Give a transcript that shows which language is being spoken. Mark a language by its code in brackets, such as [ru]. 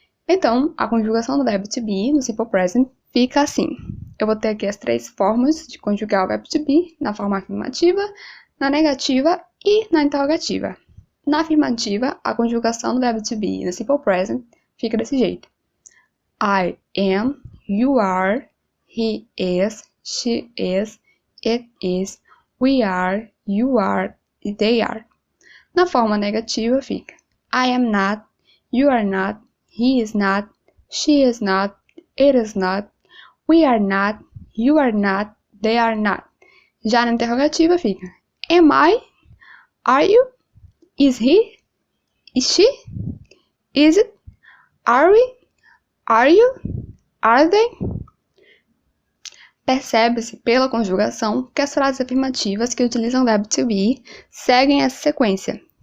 [pt] Então, a conjugação do verbo to be no Simple Present fica assim. Eu vou ter aqui as 3 formas de conjugar o verbo to be, na forma afirmativa, na negativa e na interrogativa. Na afirmativa, a conjugação do verbo to be no Simple Present fica desse jeito. [en] I am, you are, he is, she is, it is, we are, you are e they are. [pt] Na forma negativa fica [en] I am not, you are not, he is not, she is not, it is not, we are not, you are not, they are not. [pt] Já na interrogativa fica [en] Am I? Are you? Is he? Is she? Is it? Are we? Are you? Are they? [pt] Percebe-se pela conjugação que as frases afirmativas que utilizam o verbo to be seguem essa sequência.